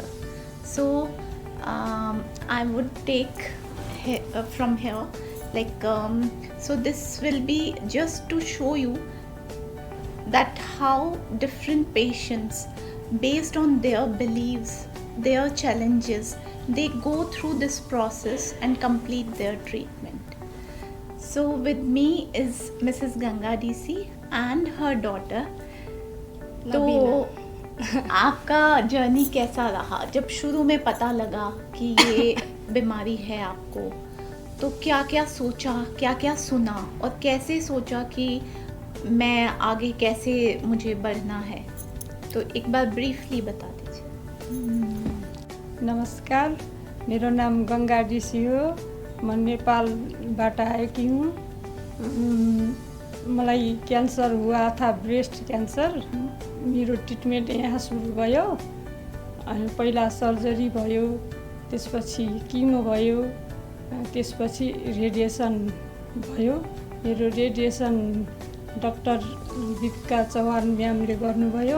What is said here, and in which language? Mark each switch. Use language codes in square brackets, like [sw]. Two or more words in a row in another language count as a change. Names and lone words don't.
[en] So I would take from here so this will be just to show you that how different patients, based on their beliefs, their challenges, they go through this process and complete their treatment. So with me is Mrs. Ganga DC and her daughter. [hi] तो आपका जर्नी कैसा रहा जब शुरू में पता लगा कि ये बीमारी है आपको? तो क्या क्या सोचा, क्या क्या सुना और कैसे सोचा कि मैं आगे कैसे मुझे बढ़ना है? तो एक बार ब्रीफली बता दीजिए। [ne] नमस्कार, मेरो नाम गंगा डीसी हो। म नेपालबाट आएकी हूँ। मलाई क्यान्सर [hi] हुआ था, [en] breast cancer. [ne] मेरो ट्रिटमेन्ट यहाँ सुरु भयो। पहिला सर्जरी भयो, त्यसपछि किमो भयो, त्यसपछि रेडिएसन भयो। मेरो रेडिएसन डाक्टर दीपिका चौहान म्यामले गर्नुभयो।